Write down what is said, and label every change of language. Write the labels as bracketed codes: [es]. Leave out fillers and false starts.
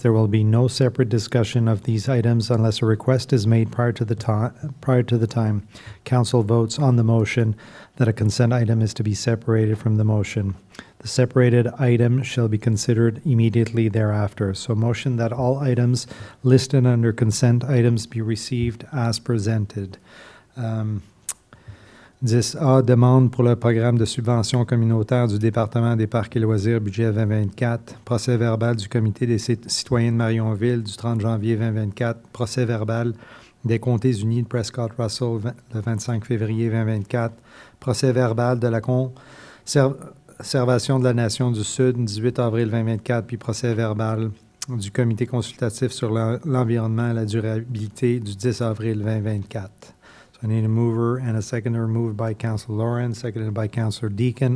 [en] There will be no separate discussion of these items unless a request is made prior to the time council votes on the motion that a consent item is to be separated from the motion. The separated item shall be considered immediately thereafter. So motion that all items listed under consent items be received as presented. [fr] 10A, demande pour le programme de subvention communautaire du département des parcs et loisirs, budget 2024. Procès verbal du comité des citoyens de Marionville du 30 janvier 2024. Procès verbal des comtés unis de Prescott-Russell le 25 février 2024. Procès verbal de la conservation de la Nation du Sud 18 avril 2024. Puis procès verbal du comité consultatif sur l'environnement et la durabilité du 10 avril 2024. [en] So I need a mover and a seconder, moved by Councillor Lawrence, seconded by Councillor Deacon.